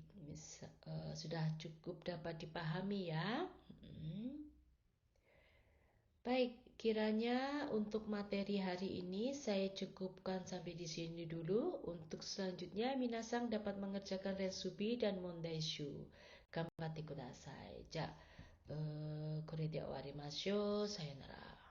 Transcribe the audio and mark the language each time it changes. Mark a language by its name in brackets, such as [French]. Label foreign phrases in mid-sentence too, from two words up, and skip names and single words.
[Indonesian] Baik, sudah cukup dapat dipahami ya. Baik, kiranya untuk materi hari ini saya cukupkan sampai di sini dulu. Untuk selanjutnya, minasang dapat mengerjakan Rensubi dan Mondaishu. [Japanese] 頑張ってください. Ja, これで終わりましょう。さよなら。